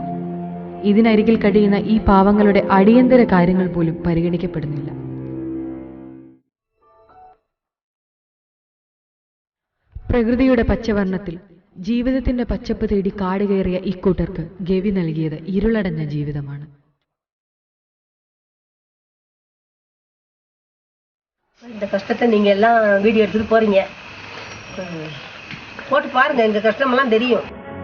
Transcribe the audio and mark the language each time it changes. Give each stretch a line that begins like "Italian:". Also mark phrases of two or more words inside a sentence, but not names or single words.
Malayalam: ഇതിനരികിൽ കഴിയുന്ന ഈ പാവങ്ങളുടെ അടിയന്തര കാര്യങ്ങൾ പോലും പരിഗണിക്കപ്പെടുന്നില്ല. പ്രകൃതിയുടെ പച്ചവർണ്ണത്തിൽ ജീവിതത്തിന്റെ പച്ചപ്പ് തേടി കാട് കയറിയ ഇക്കൂട്ടർക്ക് ഗവി നൽകിയത് ഇരുളടഞ്ഞ ജീവിതമാണ്.
Tamil: இந்த கஷ்டத்தை நீங்கள் எல்லாம் வீடியோ எடுத்துகிட்டு போகிறீங்க, போட்டு பாருங்கள். எங்கள் கஷ்டமெல்லாம் தெரியும்.